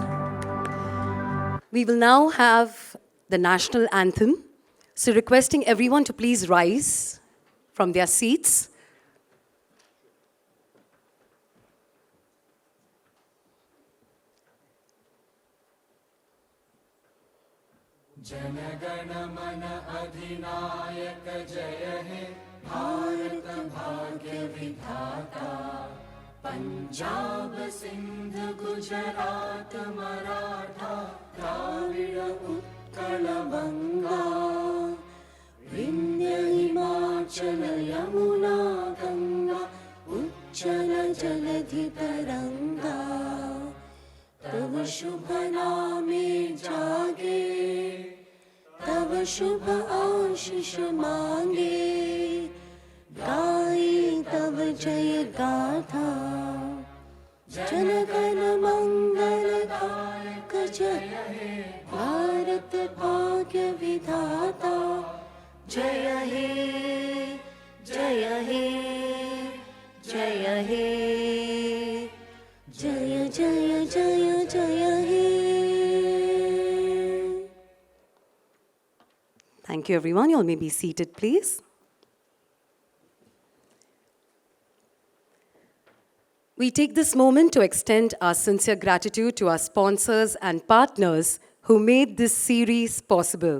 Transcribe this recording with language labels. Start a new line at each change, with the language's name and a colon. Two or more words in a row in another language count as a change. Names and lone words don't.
English: We will now have the national anthem. So requesting everyone to please rise from their seats.
Bangla: জনগণমন অধিনায়ক জয় হে, ভারত ভাগ্য বিধাতা. Punjab, Sindh, Gujarat, Maratha, Dravida, Utkala, Banga, Vindhya, Himachala, Yamuna, Ganga, জলধি তরঙ্গ তব শুভ নামে জাগে তব শুভ আশিস মাগে গাহে তব জয় গাথা জন গণ মঙ্গলদায়ক জয় হে ভারত ভাগ্য বিধাতা জয় হে জয় হে জয় হে জয় জয় জয় জয় হে.
English: Thank you, everyone. You all may be seated, please. We take this moment to extend our sincere gratitude to our sponsors and partners who made this series possible.